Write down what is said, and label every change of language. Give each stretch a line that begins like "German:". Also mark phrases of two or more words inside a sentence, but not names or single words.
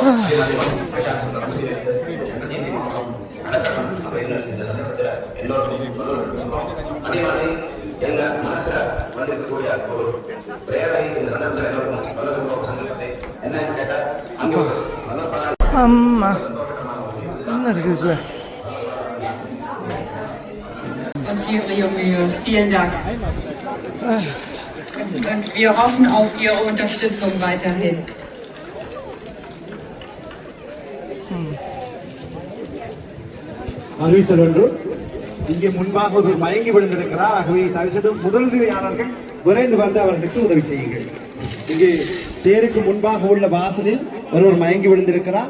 Tamil: அதே மாதிரி வைசாக சுக்ல பஞ்சமி சங்கர ஜெயந்தி உற்சவம் நடக்கணும் அப்படின்னு இந்த சந்தர்ப்பத்துல எல்லோரும். அதே மாதிரி எங்க மனசுல வந்திருக்கக்கூடிய ஒரு பிரேரணை இந்த சந்தர்ப்பத்தில் ஒரு சந்தர்ப்பத்தை என்னன்னு கேட்டா அங்கே ஒரு அம்மா என்ன இருக்குது?
German: Und für Ihre Mühe. Vielen Dank. Und wir hoffen auf Ihre Unterstützung weiterhin.
Tamil: அறிவித்தல் ஒன்று இங்கே முன்பாக ஒரு மயங்கி விழுந்திருக்கிறார். ஆகவே தயவு செய்து முதலுதவியாளர்கள் விரைந்து வந்து அவர்களுக்கு உதவி செய்யுங்கள். இங்கே தேருக்கு முன்பாக உள்ள வாசலில் ஒருவர் மயங்கி விழுந்திருக்கிறார்.